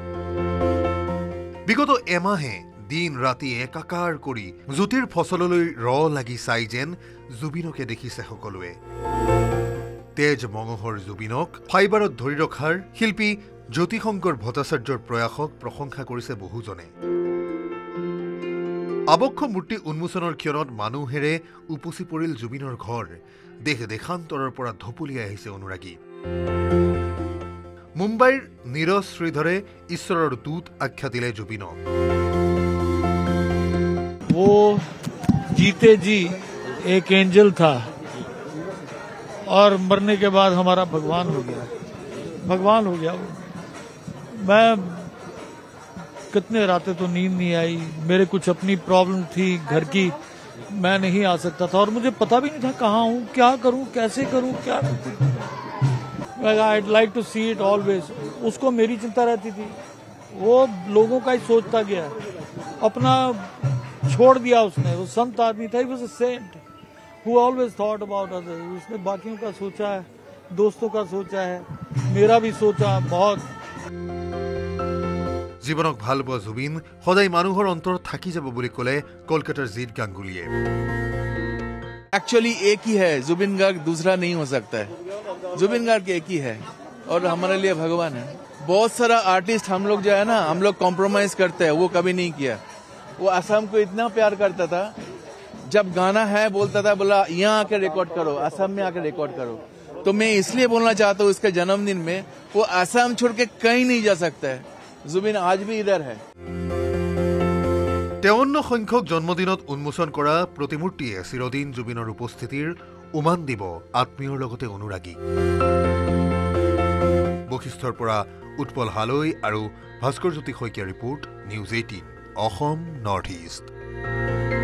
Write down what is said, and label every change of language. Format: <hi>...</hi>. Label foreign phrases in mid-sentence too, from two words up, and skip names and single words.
<as>বিগত এমাহে দিন ৰাতি একাকাৰ কৰি জ্যোতিৰ ফচললৈ লাগি চাই যেন জুবিনকে দেখিছে সকলোৱে তেজ মঙহৰ জুবিনক ফাইবাৰত ধৰি ৰখাৰ শিল্পী জ্যোতিশংকৰ ভট্টাচাৰ্যৰ প্ৰয়াসক প্ৰশংসা কৰিছে বহুজনে আবক্ষ মূৰ্তি উন্মোচনৰ ক্ষণত মানুহেৰে উপচি পৰিল জুবিনৰ ঘৰ দেশ দেশান্তৰৰ পৰা ধপলিয়াই আহিছে অনুৰাগী মুম্বাইৰ নীৰজ শ্ৰীধৰে ঈশ্বৰৰ দূত আখ্যা দিলে জুবিনক</as> <hi>वो जीते जी एक एंजल था और मरने के बाद हमारा भगवान हो गया मैं कितने रातें तो नींद नहीं आई मेरे कुछ अपनी प्रॉब्लम थी घर की मैं नहीं आ सकता था और मुझे पता भी नहीं था कहाँ हूँ क्या करूँ कैसे करूँ क्या</hi> <en>I'd like to see it always</en> <hi>उसको मेरी चिंता रहती थी वो लोगों का ही सोचता गया अपना छोड़ दिया उसने वो संत आदमी था</hi> <en>he was a saint who always thought about others</en> <hi>उसने बाकियों का सोचा है दोस्तों का सोचा है मेरा भी सोचा बहुत</hi> <as>জীৱনক ভাল পোৱা জুবিন সদায় মানুহৰ অন্তৰত থাকি যাব বুলি ক'লে কলকাতাৰ জিত গাংগুলীয়ে</as> <hi>एक्चुअली एक ही है जुबिन गार्ग दूसरा नहीं हो सकता है जुबिन गार्ग एक ही है और हमारे लिए भगवान है बहुत सारा आर्टिस्ट हम लोग जो है ना हम लोग कॉम्प्रोमाइज करते हैं वो कभी नहीं किया वो असम को इतना प्यार करता था जब गाना है बोलता था बोला यहाँ आके रिकॉर्ड करो असम में आके रिकॉर्ड करो तो मैं इसलिए बोलना चाहता हूँ इसके जन्मदिन में वो असम छोड़ के कहीं नहीं जा सकता है जुबिन आज भी इधर है</hi> <as>53 সংখ্যক জন্মদিনত উন্মোচন কৰা প্ৰতিমূৰ্তিয়ে চিৰদিন জুবিনৰ উপস্থিতিৰ উমান দিব আত্মীয়ৰ লগতে অনুৰাগী বশিষ্ঠৰ পৰা উৎপল হালৈ আৰু ভাস্কৰ জ্যোতি শইকীয়া ৰিপোৰ্ট নিউজ 18 অসম নৰ্থ ইষ্ট</as>